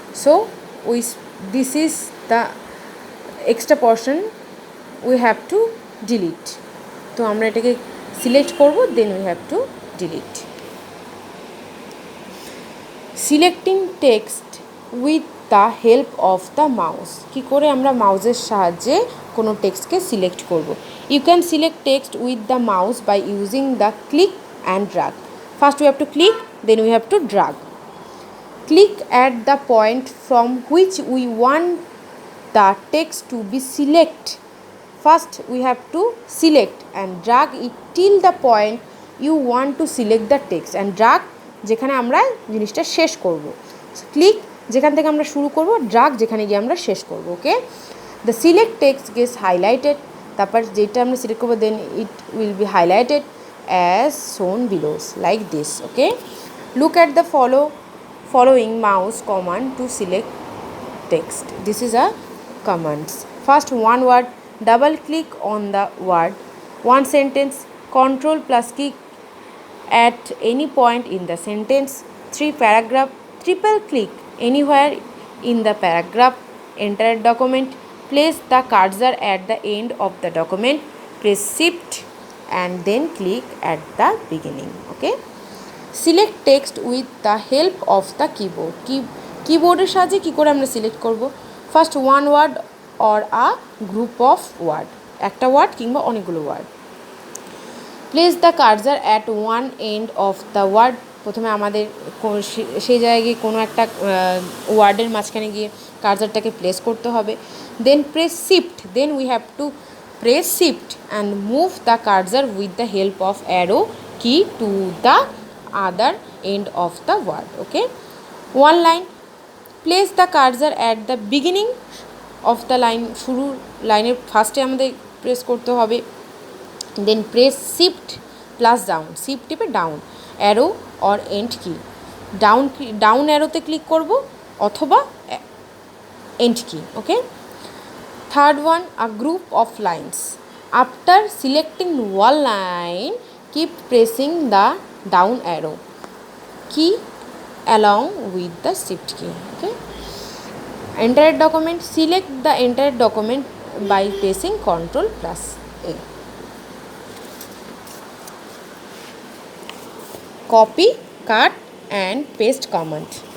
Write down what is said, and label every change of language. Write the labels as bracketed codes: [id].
[en] So this is the extra portion we have to delete. [bn] তো আমরা এটাকে select করব, [en] then we have to delete. Selecting text with the help of the mouse. [bn] কি করে আমরা মাউসের সাহায্যে কোনো টেক্সটকে সিলেক্ট করব? [en] You can select text with the mouse by using the click and drag. First we have to click, then we have to drag. Click at the point from which we want the text to be selected. First we have to select and drag it till the point you want to select the text, and drag [bn] যেখানে আমরা জিনিসটা শেষ করব। Click যেখান থেকে আমরা শুরু করব, ড্রাগ যেখানে গিয়ে আমরা শেষ করব। [en] okay, the select text gets highlighted, [bn] তারপর যেটা আমরা সিলেক্ট করবো [en] Then it will be highlighted as shown below, like this. Okay, look at the following mouse command to select text. This is a commands. First, one word, double click on the word. One sentence, control plus key at any point in the sentence. 3 paragraph, triple click anywhere in the paragraph. Enter document, place the cursor at the end of the document, press shift and then click at the beginning. Okay, select text with the help of the keyboard. [bn] কিবোর্ডের সাহায্যে কি করে আমরা select করব? [en] first one word or a group of word, [bn] একটা word কিংবা অনেকগুলো word. [en] Place the cursor at one end of the word. [bn] প্রথমে আমাদের সেই জায়গায় কোনো একটা ওয়ার্ডের মাঝখানে গিয়ে কার্সারটাকে প্লেস করতে হবে। [en] Then press shift, then we have to press shift and move the cursor with the help of arrow key to the other end of the word. Okay, one line, place the cursor at the beginning of the line, [bn] শুরু লাইনের ফার্স্টে আমাদের press করতে হবে। [en] then press shift plus down, [bn] shift টিপে down arrow or and কি, down অ্যারোতে click করব অথবা এন্ড কি। [en] Okay, third one, a group of lines, after selecting one line keep pressing the down arrow key along with the shift key. Okay, entire document, select the entire document by pressing Ctrl plus A. Copy, cut and paste command.